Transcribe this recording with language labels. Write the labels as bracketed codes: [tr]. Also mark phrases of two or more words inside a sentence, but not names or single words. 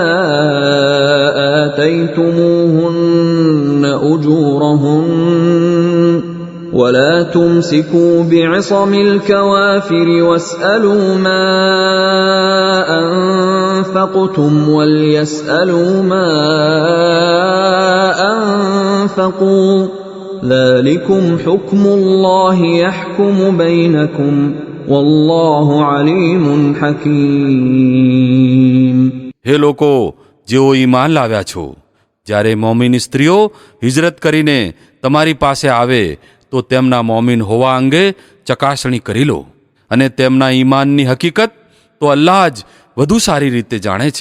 [ar] آتيتموهن أجورهن ولا تمسكوا بعصم الكوافر واسألوا ما أنفقتم وليسألوا ما أنفقوا ذلكم حكم الله يحكم بينكم والله عليم حكيم. [gu] હે લોકો જેઓ ઈમાન લાવ્યા છો, જ્યારે મોમીન સ્ત્રીઓ હિજરત કરીને તમારી પાસે આવે તો તેમના મોમીન હોવા અંગે ચકાસણી કરી લો અને તેમના ઈમાનની હકીકત તો અલ્લાહ જ વધુ સારી રીતે જાણે છે.